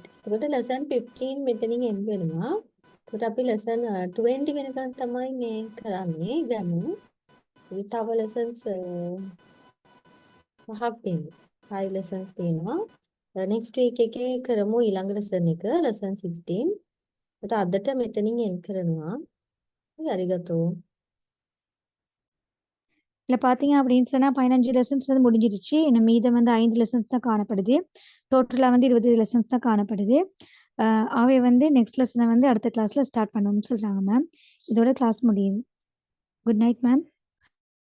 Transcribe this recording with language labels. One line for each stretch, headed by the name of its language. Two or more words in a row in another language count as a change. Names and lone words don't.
Sinhala: එතකොට lesson 15 මෙතනින් end වෙනවා. එතකොට අපි lesson 20 වෙනකන් තමයි මේ කරන්නේ grammar. තව lessons 5ක් තියෙනවා. 5 lessons තියෙනවා.
English: next week
Sinhala: එකේ කරමු ඊළඟ lesson එක lesson 16. එතකොට අදට මෙතනින් end කරනවා. අරිගතෝ.
Tamil: இதில் பார்த்தீங்க அப்படின்னு சொன்னால் 15 லெசன்ஸ் வந்து முடிஞ்சிருச்சு. இன்னும் மீதம் வந்து 5 லெசன்ஸ் தான் காணப்படுது. டோட்டலாக வந்து 20 லெசன்ஸ் தான் காணப்படுது. அவை வந்து
English: next lesson
Tamil: வந்து அடுத்த கிளாஸில் ஸ்டார்ட் பண்ணணும்னு சொல்கிறாங்க மேம். இதோட கிளாஸ் முடியுது.
English: good night ma'am.